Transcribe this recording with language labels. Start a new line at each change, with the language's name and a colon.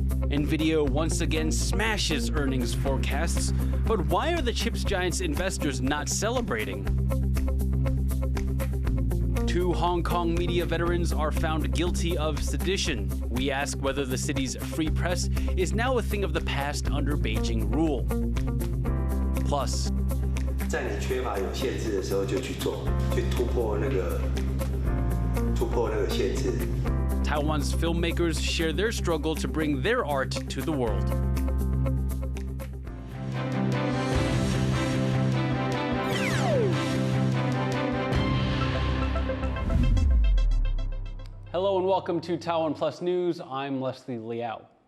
English: Nvidia once again smashes earnings forecasts, but why are the chips giant's investors not celebrating? 2 Hong Kong media veterans are found guilty of sedition. We ask whether the city's free press is now a thing of the past under Beijing rule. Plus,
Chinese: 在你缺乏有限制的时候就去做，去突破那个限制。
English: Taiwan's filmmakers share their struggle to bring their art to the world. Hello and welcome to TaiwanPlus News. I'm Leslie Liao.